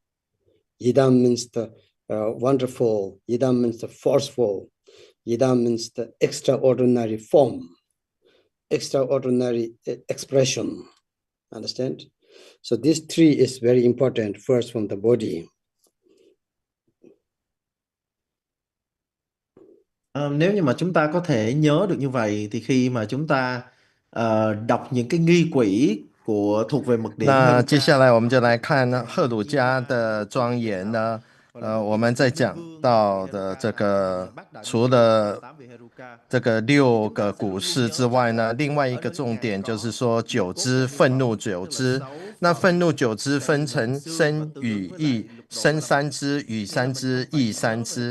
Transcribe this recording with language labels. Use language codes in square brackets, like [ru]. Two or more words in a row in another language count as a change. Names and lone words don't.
[en] Yidam means the wonderful. Yidam means the forceful. Yidam means the extraordinary form, extraordinary expression. Understand? So these 3 is very important. First, from the body. [vi] Nếu như mà chúng ta có thể nhớ được như vậy, thì khi mà chúng ta đọc những cái nghi quỹ thuộc về mật điện [zh] 那 Heruka, 接下来我们就来看赫鲁家的庄严呢。我们在讲到的这个，除了这个6个古诗之外呢，另外一个重点就是说9支愤怒9支。那愤怒9支分成身语意，身3支，语3支，意3支。